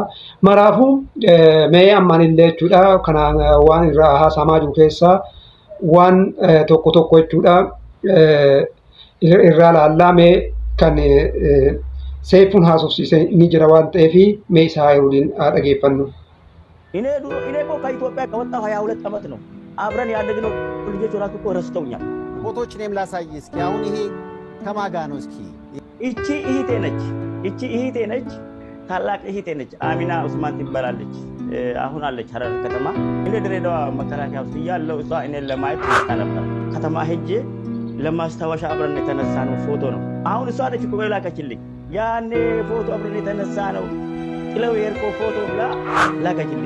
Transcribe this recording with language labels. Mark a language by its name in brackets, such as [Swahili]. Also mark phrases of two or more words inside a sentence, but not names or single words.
[Oromo] Maraafuu mee ammaanillee jechuudha kanaan waan irraa haasamaa jiru keessaa waan tokko jechuudha irraa laallamee kan seefuun haasofsiise ni jira waan ta'eef mee isaa waliin dhageeffannu. [Amharic] እኔ እኮ ከኢትዮጵያ ከወጣሁ 22 ዓመት ነው። አብረን ያደግነው ልጆች ራሱ እኮ ረስተውኛል። ፎቶዎች እኔም ላሳይ እስኪ። አሁን ይሄ ከማጋ ነው እስኪ? እቺ እህቴ ነች። ታላቅ እህቴ ነች። አሚና ኡስማን ትባላለች። አሁን አለች ሐረር ከተማ። እኔ ድሬዳዋ መከላከያ ውስጥ እያለሁ እሷ እኔን ለማየት መጣ ነበር። ከተማ ሄጄ ለማስታወሻ አብረን የተነሳነው ፎቶ ነው። አሁን እሷ ነች እኮ የላከችልኝ። ያኔ ፎቶ አብረን የተነሳ ነው ጥለው የርቆ ፎቶ ብላ ላከችልኝ።